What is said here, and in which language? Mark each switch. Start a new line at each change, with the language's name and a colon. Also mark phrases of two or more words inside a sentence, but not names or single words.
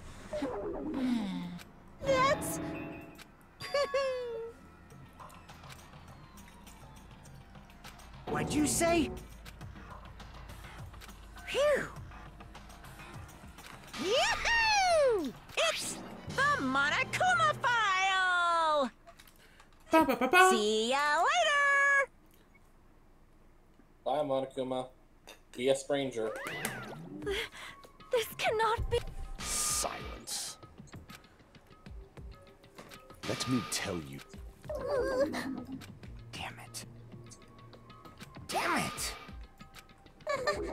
English: That's... What'd you say? Phew! Yahoo! It's the Monokuma file! Ba ba ba ba. See ya later! Bye, Monokuma. Be a stranger. This cannot be... Silence. Let me tell you. Damn it. Damn it!